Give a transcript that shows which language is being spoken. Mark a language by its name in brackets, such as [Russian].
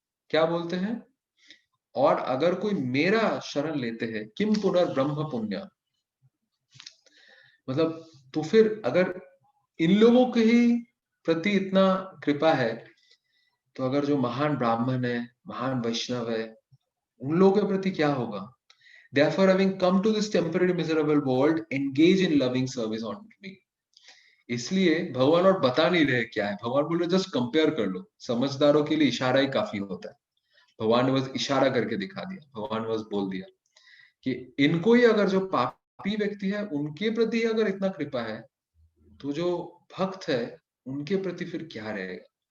[Hindi] क्या बोलते हैं, और अगर कोई मेरा शरण लेते हैं, [Sanskrit] किम पुनर्ब्रह्म पुण्य, [Hindi] मतलब तो फिर अगर इन लोगों के ही प्रति इतना कृपा है, तो अगर जो महान ब्राह्मण है, महान वैष्णव है, उन लोगों के प्रति क्या होगा। [English] Therefore, having come to this temporary miserable world, engage in loving service unto me. [Hindi] इसलिए भगवान और बता नहीं रहे क्या है, भगवान बोल रहे जस्ट कंपेयर कर लो। समझदारों के लिए इशारा ही काफी होता है। भगवान ने बस इशारा करके दिखा दिया, भगवान ने बस बोल दिया कि इनको ही अगर जो पापी व्यक्ति है उनके प्रति अगर इतना कृपा है, तो जो भक्त है उनके प्रति फिर क्या रहेगा।